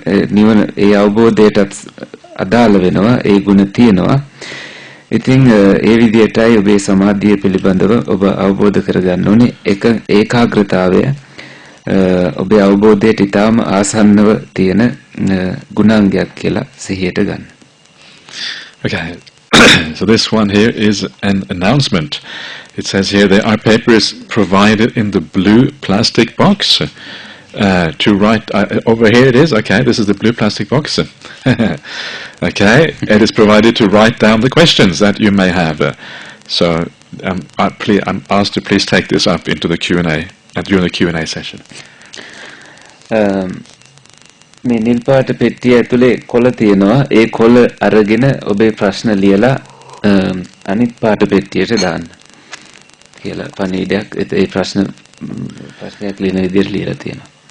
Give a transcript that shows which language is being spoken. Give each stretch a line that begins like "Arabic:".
Sinhala: නිවන ඒ අවබෝධයටත් අදාළ වෙනවා ඒ ගුණ තියෙනවා ඉතින් ඒ විදිහටයි ඔබේ සමාධිය පිළිබඳව ඔබ අවබෝධ කරගන්න ඕනේ ඒකාග්‍රතාවය ඔබේ අවබෝධයට ඉතාම ආසන්නව තියෙන ගුණාංගයක් කියලා සිහියට ගන්න.
English: Okay. So this one here is an announcement. It says here there are papers provided in the blue plastic box to write. Over here it is. Okay, this is the blue plastic box. Okay, it is provided to write down the questions that you may have. So I'm asked to please take this up into the Q&A during the Q&A session.
Sinhala: මේ නිල් පාට පෙට්ටිය ඇතුලේ කොළ තියෙනවා ඒ කොළ අරගෙන ඔබේ ප්‍රශ්න ලියලා අනිත් පාට පෙට්ටියට දාන්න කියලා පණිවිඩයක් ඒ ප්‍රශ්නයක් ලියන විදිහට ලියලා තියෙනවා.